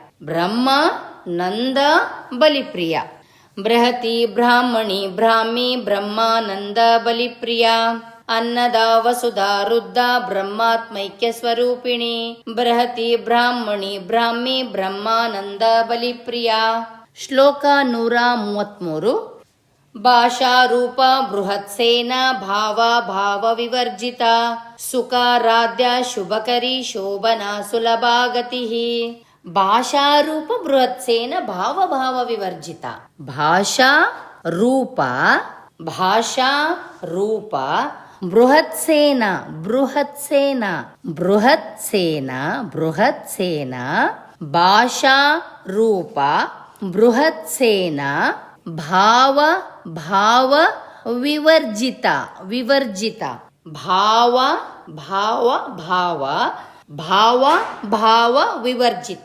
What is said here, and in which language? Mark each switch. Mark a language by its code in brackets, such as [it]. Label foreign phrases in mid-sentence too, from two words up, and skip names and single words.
[sa] ಬೃಹತಿ ಬ್ರಾಹ್ಮಣಿ ಬ್ರಾಹ್ಮಿ ಬ್ರಹ್ಮಾನಂದ ಬಲಿಪ್ರಿಯ. ಅನ್ನದ ವಸುಧಾ ರುದ್ಧ ಬ್ರಹ್ಮಾತ್ಮೈಕ್ಯ ಸ್ವರೂಪಿಣಿ ಬೃಹತಿ ಬ್ರಾಹ್ಮಣಿ ಬ್ರಾಹ್ಮಿ ಬ್ರಹ್ಮಾನಂದ ಬಲಿಪ್ರಿಯ. [kn] ಶ್ಲೋಕ 133. [sa] ಭಾಷಾರೂಪ ಬೃಹತ್ಸೇನ ಭಾವ ಭಾವ ವಿವರ್ಜಿತ ಸುಖಾರಾಧ್ಯ ಶುಭಕರಿ ಶೋಭನಾ ಸುಲಭಾಗತಿ. ಭಾಷಾರೂಪ ಬೃಹತ್ಸೇನ ಭಾವ ಭಾವ ವಿವರ್ಜಿತ. ಭಾಷಾ ರೂಪ ಬೃಹತ್ಸೇನ ಭಾಷಾ ರೂಪ ಬೃಹತ್ಸೇನ ಭಾವ ಭಾವ ವಿವರ್ಜಿತ ಭಾವ ಭಾವ ವಿವರ್ಜಿತ.